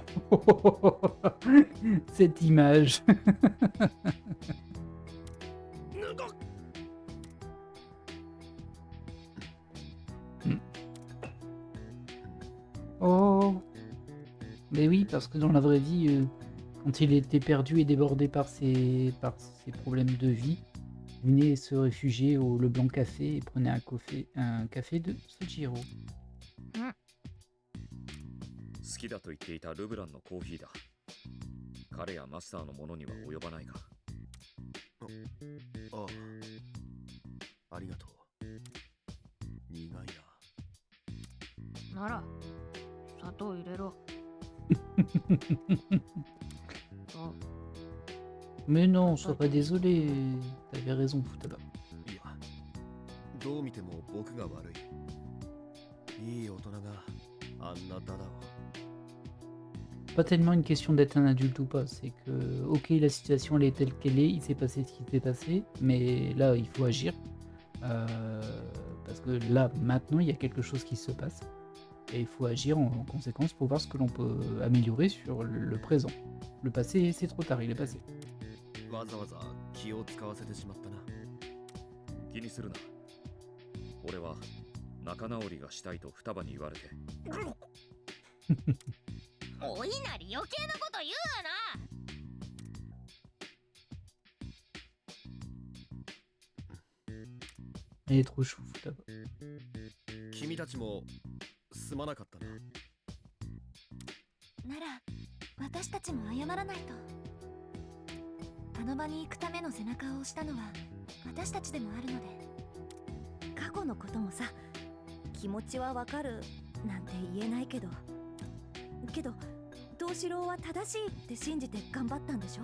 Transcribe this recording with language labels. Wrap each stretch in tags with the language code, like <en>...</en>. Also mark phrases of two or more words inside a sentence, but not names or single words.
<fr>Cette image. うん Oh. Mais oui, parce que dans la vraie vie, quand il était perdu et débordé par ses problèmes de vie, il venait se réfugier au Le Blanc Café et prenait un café de Sojiro.</fr> <ja>好きだと言っていたルブランのコーヒーだ。彼やマスターのものには及ばないが。ああ、ありがとう。苦いな。なら砂糖入れろ。</ja> <fr>Mais non, sois pas désolé. T'avais raison tout à l'heure.</fr> <ja>いや、どう見ても僕が悪い。いい大人があんなダダを。</ja> <fr>Pas tellement une question d'être un adulte ou pas, c'est que, ok, la situation elle est telle qu'elle est, il s'est passé ce qui s'est passé, mais là il faut agir, parce que là, maintenant, il y a quelque chose qui se passe, et il faut agir en conséquence pour voir ce que l'on peut améliorer sur le présent. Le passé, c'est trop tard, il est passé.</fr> <ja>わざわざ気を使わせてしまったな。気にするな。俺は仲直りがしたいと双葉に言われて。お稲荷余計なこと言うな。</ja> <fr>Elle est trop chou, là-bas.</fr> <ja>君たちもすまなかったな。なら私たちも謝らないと。あの場に行くための背中を押したのは私たちでもあるので。過去のこともさ、気持ちはわかるなんて言えないけど藤四郎は正しいって信じて頑張ったんでしょ。</ja>